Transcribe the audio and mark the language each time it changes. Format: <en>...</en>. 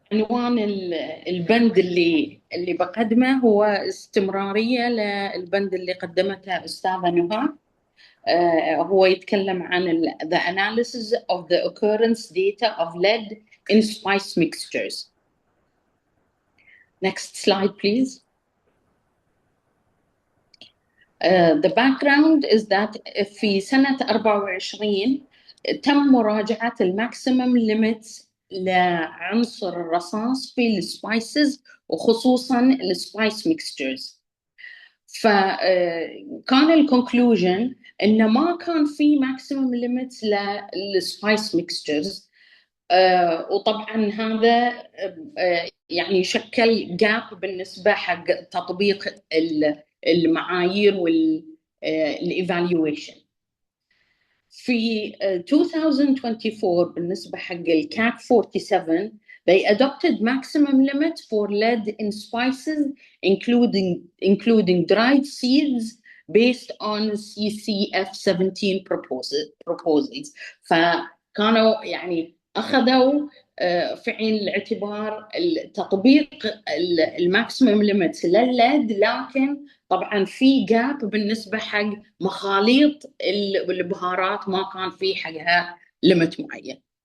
<ar>عنوان البند اللي بقدمه هو استمرارية للبند اللي قدمته أستاذة نهى. هو يتكلم عن</ar> <en>the analysis of the occurrence data of lead in spice mixtures. Next slide, please. The background is that</en> <ar>في سنة 24 تم مراجعة الماكسيمم ليميتس لعنصر الرصاص في السبايسز وخصوصا السبايس ميكستشرز. فكان الكونكلوجن انه ما كان في ماكسيمم ليميتس للسبايس ميكستشرز، وطبعا هذا يعني شكل جاب بالنسبه حق تطبيق المعايير والايفالويشن. في 2024 بالنسبة حق الCAC 47</ar> <en>they adopted maximum limit for lead in spices including dried seeds based on CCCF18 proposals.</en> <ar>فكانوا يعني أخذوا في عين الاعتبار تطبيق الماكسيمم ليميتس للليد، لكن طبعا في جاب بالنسبه حق مخاليط البهارات ما كان في حقها ليميت معين.</ar>